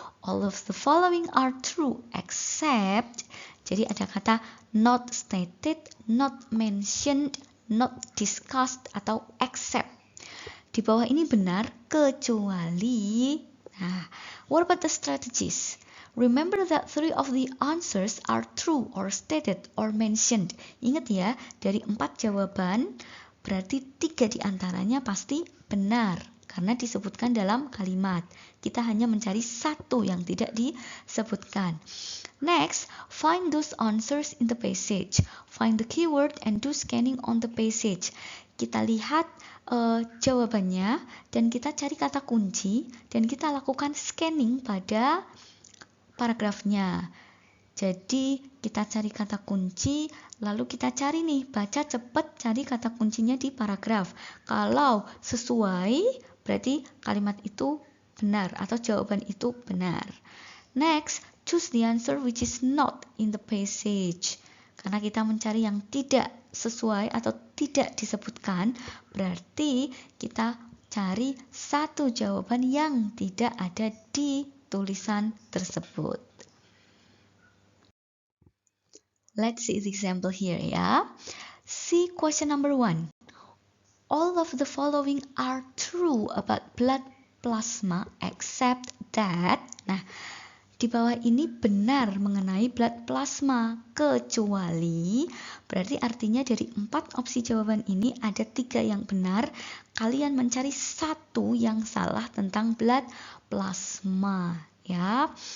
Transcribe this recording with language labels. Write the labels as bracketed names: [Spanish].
[English] All of the following are true except, [Indonesian] jadi ada kata [English] not stated, not mentioned, not discussed, [Indonesian] atau [English] except. [Indonesian] Di bawah ini benar kecuali. Nah, [English] what about the strategies? Remember that 3 of the answers are true or stated or mentioned. [Indonesian] Ingat ya, dari 4 jawaban, berarti 3 diantaranya pasti benar, karena disebutkan dalam kalimat. Kita hanya mencari 1 yang tidak disebutkan. [English] Next, find those answers in the passage. Find the keyword and do scanning on the passage. [Indonesian] Kita lihat jawabannya dan kita cari kata kunci dan kita lakukan scanning pada paragrafnya. Jadi kita cari kata kunci lalu kita cari nih, baca cepat, cari kata kuncinya di paragraf. Kalau sesuai berarti kalimat itu benar atau jawaban itu benar. [English] Next, choose the answer which is not in the passage. [Indonesian] Karena kita mencari yang tidak sesuai atau tidak disebutkan, berarti kita cari 1 jawaban yang tidak ada di tulisan tersebut. [English] Let's see the example here ya. See question number 1. All of the following are true about blood plasma except that. [Indonesian] Nah, di bawah ini benar mengenai blood plasma kecuali, berarti artinya dari 4 opsi jawaban ini ada 3 yang benar. Kalian mencari 1 yang salah tentang blood plasma ya.